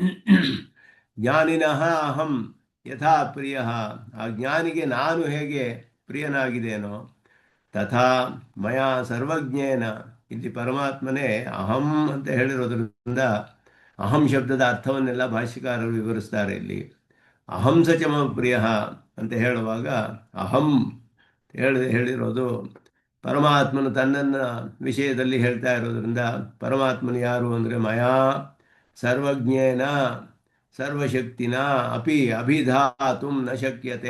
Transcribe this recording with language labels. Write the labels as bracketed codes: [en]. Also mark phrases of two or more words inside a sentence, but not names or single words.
[sa] ಜ್ಞಾನಿನಃ ಅಹಂ ಯಥಾ ಪ್ರಿಯ, [kn] ಆ ಜ್ಞಾನಿಗೆ ನಾನು ಹೇಗೆ ಪ್ರಿಯನಾಗಿದ್ದೇನೋ [sa] ತಥಾ ಮಯಾ ಸರ್ವಜ್ಞೇನ. [kn] ಇಲ್ಲಿ ಪರಮಾತ್ಮನೇ ಅಹಂ ಅಂತ ಹೇಳಿರೋದ್ರಿಂದ ಅಹಂ ಶಬ್ದದ ಅರ್ಥವನ್ನೆಲ್ಲ ಭಾಷ್ಯಕಾರರು ವಿವರಿಸ್ತಾರೆ. ಇಲ್ಲಿ [sa] ಅಹಂ ಸ ಮಮ ಪ್ರಿಯ [kn] ಅಂತ ಹೇಳುವಾಗ ಅಹಂ ಹೇಳಿರೋದು ಪರಮಾತ್ಮನು ತನ್ನನ್ನು ವಿಷಯದಲ್ಲಿ ಹೇಳ್ತಾ ಇರೋದ್ರಿಂದ ಪರಮಾತ್ಮನು ಯಾರು ಅಂದರೆ [sa] ಮಯಾ ಸರ್ವಜ್ಞೇನ ಸರ್ವಶಕ್ತಿನ ಅಪಿ ಅಭಿಧಾತು ನ ಶಕ್ಯತೆ.